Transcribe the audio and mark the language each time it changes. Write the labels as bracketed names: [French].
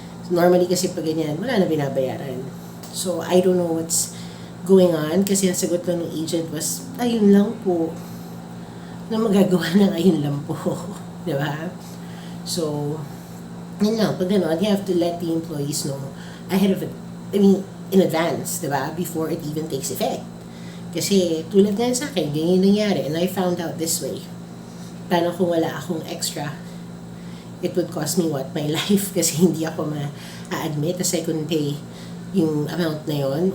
[Filipino] Normally kasi pag ganyan, wala na binabayaran. So, [English] I don't know what's going on [Filipino] kasi ang sagot lang ng agent was, ayun lang po. Na magagawa ng ayun lang po. Di ba? So, yun lang. Pag gano'n, [English] you have to let the employees know ahead of it. I mean, in advance, [Filipino] di ba? [English] Before it even takes effect. [Filipino] Kasi tulad nga sa akin, ganyan nangyari. [English] And I found out this way. [Filipino] Paano kung wala akong extra? [English] It would cost me what? My life. [Filipino] Kasi hindi ako ma-admit as I couldn't pay yung amount na yon.